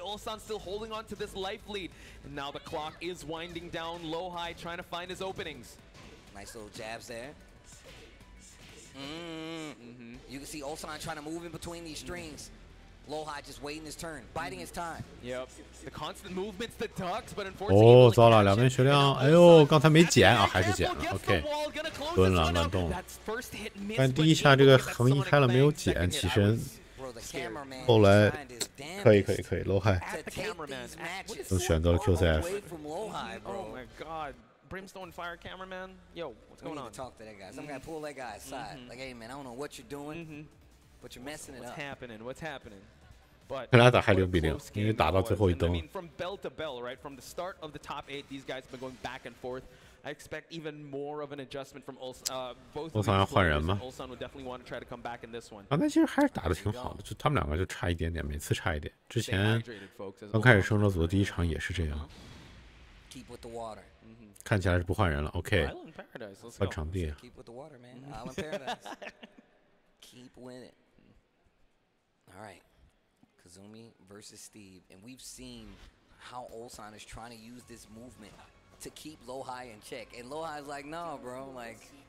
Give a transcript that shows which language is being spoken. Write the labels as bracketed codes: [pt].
[en] Ulsan still holding on to this life lead. And now the clock is winding down. Lowhigh trying to find his openings. Nice little jabs there. You can see Ulsan trying to move in between these strings. Lowhigh just waiting his turn, biding his time. Yep. The constant movements, the ducks, but unfortunately. [zh] 哦，糟了，两边血量，哎呦，刚才没减啊，还是减了。 OK， 抡了乱动。但第一下这个横移开了没有减，起身。后来可以，Lowhigh 都选择了 QCF。 [en] Oh my God. Brimstone Fire cameraman, yo, what's going on? Talk to that guy. Some guy pull that guy aside. Like, hey man, I don't know what you're doing, but you're messing it up. What's happening? But [zh] 他俩打还0比0，因为打到最后一灯。 [en] I mean, from bell to bell, right? From the start of the top 8, these guys have been going back and forth. I expect even more of an adjustment from both. [zh] Ulsan 要换人吗？ [en] Ulsan would definitely want to try to come back in this one. [zh] 刚才其实还是打得挺好的，就他们两个就差一点点，每次差一点。之前刚开始生者组的第一场也是这样。 [en] Keep with the water. [zh] 看起来是不换人了 ，OK， 换场地。 [en] Keep with the water, man. Island Paradise. Keep with it. All right, Kazumi versus Steve, and we've seen how Ulsan is trying to use this movement to keep Lowhigh in check, and Lowhigh's like, no, bro, like,